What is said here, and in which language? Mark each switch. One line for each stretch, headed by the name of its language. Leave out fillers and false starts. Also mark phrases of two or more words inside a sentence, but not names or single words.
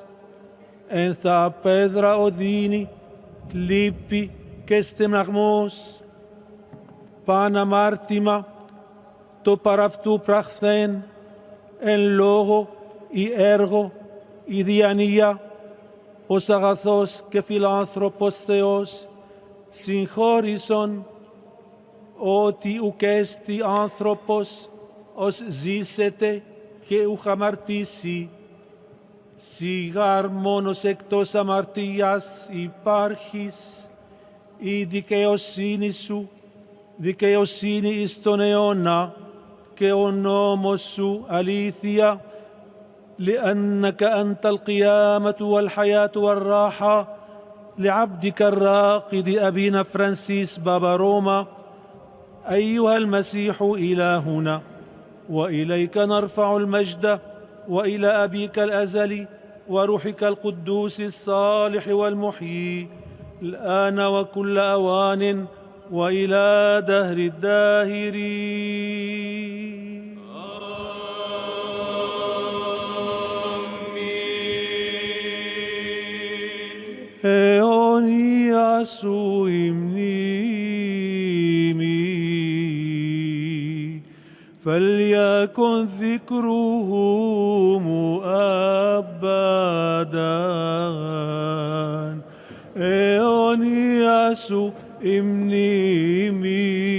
Greek: εν θα πέδρα οδύνη, λύπη και στεναγμός, παν αμάρτημα, το παραυτού πραχθέν, εν λόγω ή έργο ή διανοία, ως αγαθός και φιλάνθρωπος Θεός, συγχώρησον ότι ουκ έστι άνθρωπος ως ζήσεται και ουκ αμαρτήσει. Σιγάρ μόνος εκτός αμαρτίας υπάρχεις, η δικαιοσύνη σου, δικαιοσύνη εις τον αιώνα, και ο νόμος σου αλήθεια,
Arabic: لأنك أنت القيامة والحياة والراحة لعبدك الراقد أبينا فرانسيس بابا روما. أيها المسيح إلهنا، وإليك نرفع المجد، وإلى أبيك الأزلي وروحك القدوس الصالح والمحيي، الآن وكل أوان وإلى دهر الداهرين.
Greek: αιώνια σου η μνήμη,
Arabic: فليكن ذكره أبدا.
Greek: αιώνια σου η μνήμη,